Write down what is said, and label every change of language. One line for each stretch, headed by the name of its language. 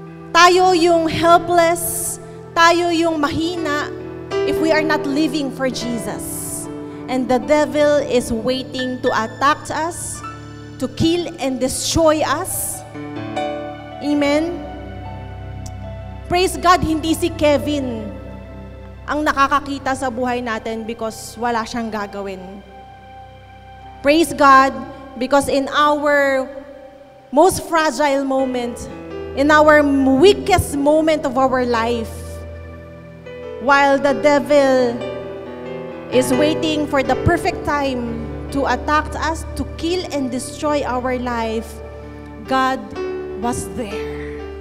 English: Tayo yung helpless,
Filipino: tayo yung mahina
English: if we are not living for Jesus. And the devil is waiting to attack us, to kill and destroy us. Amen?
Filipino: Praise God, hindi si Kevin ang nakakakita sa buhay natin because wala siyang gagawin.
English: Praise God, because in our most fragile moment, in our weakest moment of our life, while the devil is waiting for the perfect time to attack us, to kill and destroy our life, God was there.